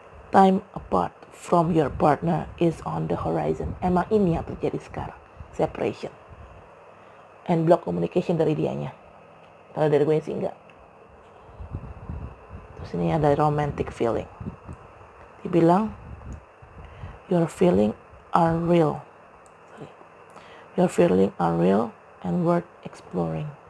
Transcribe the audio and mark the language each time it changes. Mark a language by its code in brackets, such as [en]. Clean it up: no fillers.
[en] Time apart from your partner is on the horizon. [id] Emang ini yang terjadi sekarang, [en] separation and block communication [id] dari dianya. Kalau dari gue sih enggak. Terus ini ada romantic feeling. Dibilang [en] your feeling are real. Your feeling are real and worth exploring.